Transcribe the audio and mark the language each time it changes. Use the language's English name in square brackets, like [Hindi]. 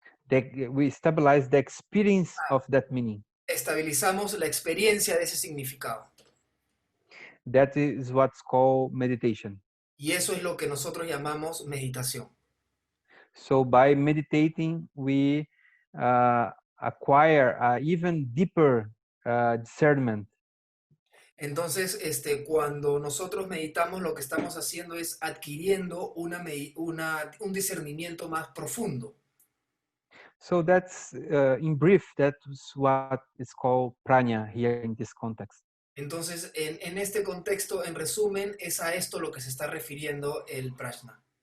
[English] We stabilize the experience of that meaning. [Spanish] Estabilizamos la experiencia de ese significado. [English] That is what's called meditation. [Spanish] Y eso es lo que nosotros llamamos meditación. [English] So by meditating, we acquire an even deeper discernment. [Spanish] Entonces, cuando nosotros meditamos, lo que estamos haciendo es adquiriendo un discernimiento más profundo. [English] So that's, in brief, that's what is called prajna here in this context. [Spanish] Entonces, en este contexto, en resumen, es a esto lo que se está refiriendo el prajna.